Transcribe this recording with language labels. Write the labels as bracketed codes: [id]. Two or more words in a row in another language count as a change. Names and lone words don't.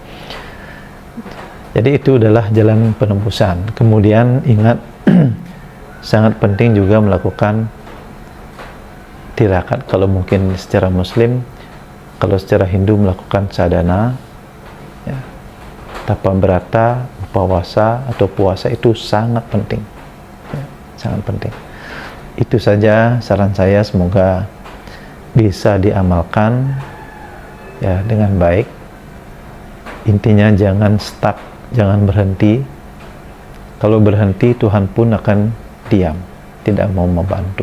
[id] Jadi itu adalah jalan penembusan. Kemudian ingat, sangat penting juga melakukan tirakat kalau mungkin secara Muslim. Kalau secara Hindu melakukan sadhana, ya, tapa berata, upawasa atau puasa, itu sangat penting, ya, sangat penting. Itu saja saran saya, semoga bisa diamalkan, ya, dengan baik. Intinya jangan stuck, jangan berhenti. Kalau berhenti, Tuhan pun akan diam, tidak mau membantu.